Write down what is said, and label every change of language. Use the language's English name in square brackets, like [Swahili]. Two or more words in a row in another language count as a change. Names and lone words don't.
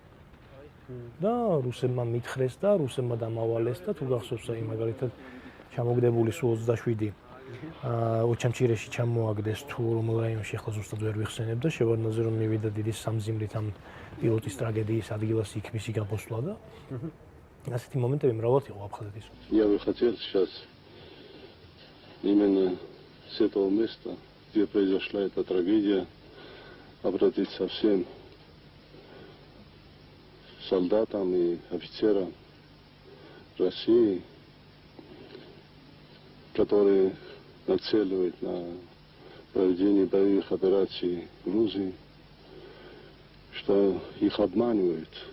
[Georgian] და რუსებმა მითხრეს და რუსებმა დამავალეს და თუ გახსოვს აი მაგალითად ჩამოგდებული სულ 27 ოჩამჩირეში ჩამოაგდეს თუ რომელ რაიონში ახლა ზუსტად ვერ ვიხსენებ და შევარდნაძე რომ მივიდა დიდი სამზიმრით ამ პილოტის ტრაგედიის ადგილას იქ მისი გამოსვლა და ასეთი მომენტები მრავლად იყო აფხაზეთის. [Russian] Я бы хотел сейчас именно с этого места, где произошла эта трагедия, обратиться всем солдатам и офицерам России, которые нацеливать на проведение боевых операций в Грузии, что их обманывают.